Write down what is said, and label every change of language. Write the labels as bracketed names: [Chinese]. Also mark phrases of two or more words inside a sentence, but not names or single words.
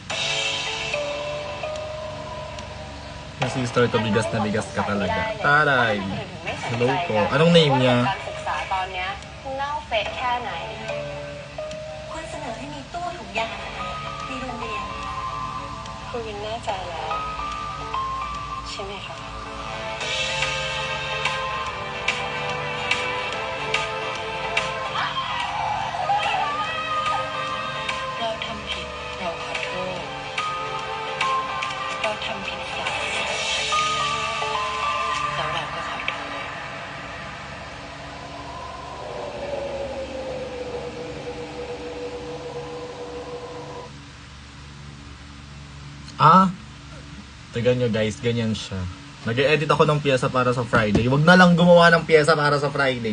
[Filipino] Yung sister ko bigas na bigas ka talaga. Taray! Hello po. Anong name niya? [Thai] การศึกษาตอนเนี้ยเน่าเฟะแค่ไหน ควรเสนอให้มีตู้ถุงยางในโรงเรียน คุณวินแน่ใจแล้ว ใช่ไหมคะ เราทำผิด เราขอโทษ เราทำผิดซ้ำแล้วเราก็ขอโทษ [Filipino] Tignan nyo guys, ganyan siya. Nag-edit ako ng pyesa para sa Friday. Huwag na lang gumawa ng pyesa para sa Friday.